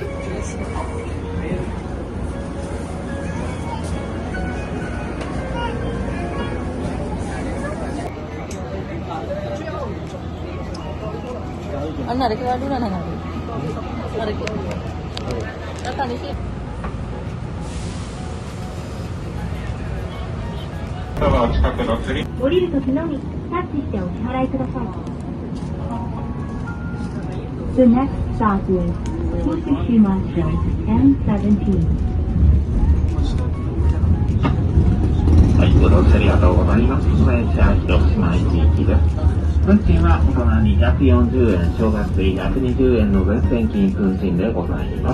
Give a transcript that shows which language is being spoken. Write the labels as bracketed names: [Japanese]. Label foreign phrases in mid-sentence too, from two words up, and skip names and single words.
[Sinhala] අන්න අර කියලා දුන්නා නේද? අර කියලා. අතනින් [Japanese] 降りるときのみタッチしてお支払いください。 [English] The next stop is Fukushima N17. [Japanese] はい、ご乗車ありがとうございます。電車広島駅行きです。運賃は大人240円、小学生120円の全線金運賃でございます。